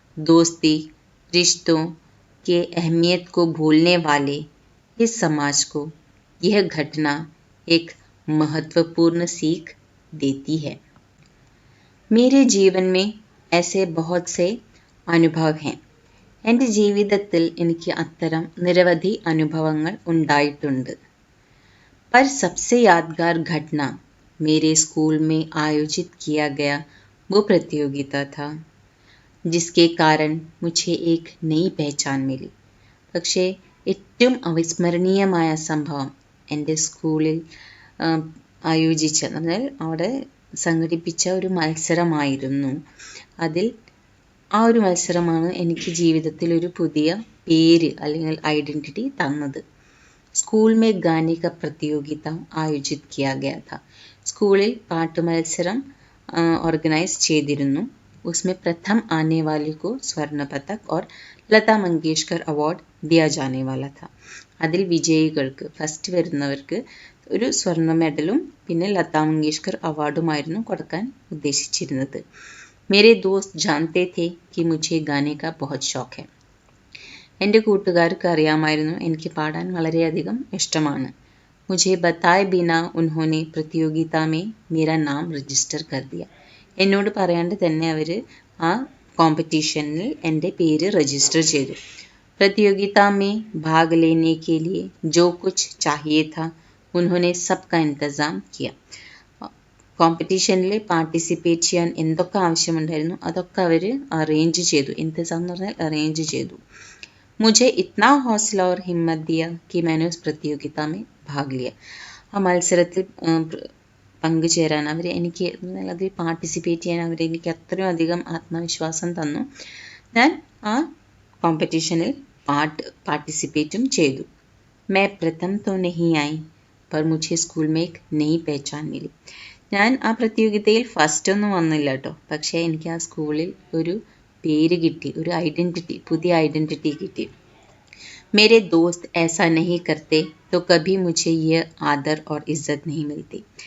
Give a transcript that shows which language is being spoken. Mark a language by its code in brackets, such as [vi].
[hi] दोस्ती रिश्तों के अहमियत को भूलने वाले इस समाज को यह घटना एक महत्वपूर्ण सीख देती है. मेरे जीवन में ऐसे बहुत से അനുഭവ हैं. [ml] എൻ്റെ ജീവിതത്തിൽ എനിക്ക് അത്തരം നിരവധി അനുഭവങ്ങൾ ഉണ്ടായിട്ടുണ്ട്. [hi] पर सबसे यादगार घटना मेरे स्कूल में आयोजित किया गया वो प्रतियोगिता था जिसके कारण मुझे एक नई पहचान मिली. [ml] പക്ഷേ ഏറ്റവും അവിസ്മരണീയമായ സംഭവം എൻ്റെ സ്കൂളിൽ ആയോജിച്ച, എന്നാൽ അവിടെ സംഘടിപ്പിച്ച ഒരു മത്സരമായിരുന്നു. അതിൽ ആ ഒരു മത്സരമാണ് എനിക്ക് ജീവിതത്തിൽ ഒരു പുതിയ പേര് അല്ലെങ്കിൽ ഐഡൻറ്റിറ്റി തന്നത്. [hi] स्कूल में गाने का प्रतियोगिता आयोजित किया गया था. [ml] സ്കൂളിൽ പാട്ട് മത്സരം ഓർഗനൈസ് ചെയ്തിരുന്നു. [hi] उसमें प्रथम आने वाले को स्वर्ण पदक और लता मंगेशकर अवार्ड दिया जाने वाला था. [ml] അതിൽ വിജയികൾക്ക്, ഫസ്റ്റ് വരുന്നവർക്ക് ഒരു സ്വർണ്ണ മെഡലും പിന്നെ ലതാ മങ്കേഷ്കർ അവാർഡുമായിരുന്നു കൊടുക്കാൻ ഉദ്ദേശിച്ചിരുന്നത്. [hi] मेरे दोस्त जानते थे कि मुझे गाने का बहुत शौक है. [ml] എൻ്റെ കൂട്ടുകാർക്ക് അറിയാമായിരുന്നു എനിക്ക് പാടാൻ വളരെയധികം ഇഷ്ടമാണ്. [hi] मुझे बताए बिना उन्होंने प्रतियोगिता में मेरा नाम रजिस्टर कर दिया. [ml] എന്നോട് പറയാണ്ട് തന്നെ അവർ ആ കോമ്പറ്റീഷനിൽ എൻ്റെ പേര് രജിസ്റ്റർ ചെയ്തു. [hi] प्रतियोगिता में भाग लेने के लिए जो कुछ चाहिए था उन्होंने सबका इंतज़ाम किया. [ml] കോമ്പറ്റീഷനിൽ പാർട്ടിസിപ്പേറ്റ് ചെയ്യാൻ എന്തൊക്കെ ആവശ്യമുണ്ടായിരുന്നു അതൊക്കെ അവർ അറേഞ്ച് ചെയ്തു. इंतजाम എന്ന് പറഞ്ഞാൽ അറേഞ്ച് ചെയ്തു. [hi] मुझे इतना हौसला और हिम्मत दिया कि मैंने उस प्रतियोगिता में भाग लिया. [ml] ആ മത്സരത്തിൽ പങ്കുചേരാൻ എനിക്ക് അതിൽ പാർട്ടിസിപ്പേറ്റ് ചെയ്യാൻ എനിക്ക് അത്രയും അധികം ആത്മവിശ്വാസം തന്നു. ഞാൻ ആ കോമ്പറ്റീഷനിൽ പാർട്ടിസിപ്പേറ്റും ചെയ്തു. [hi] मैं प्रथम तो नहीं आई पर मुझे स्कूल में एक नई पहचान मिली. [ml] ഞാൻ ആ പ്രതിയോഗിതയിൽ ഫസ്റ്റ് ഒന്നും വന്നില്ല കേട്ടോ, പക്ഷേ എനിക്ക് ആ സ്കൂളിൽ ഒരു പേര് കിട്ടി, ഒരു ഐഡൻറ്റിറ്റി, പുതിയ ഐഡൻറ്റിറ്റി കിട്ടി. [hi] मेरे दोस्त ऐसा नहीं करते तो कभी मुझे ये आदर और इज्जत नहीं मिलती.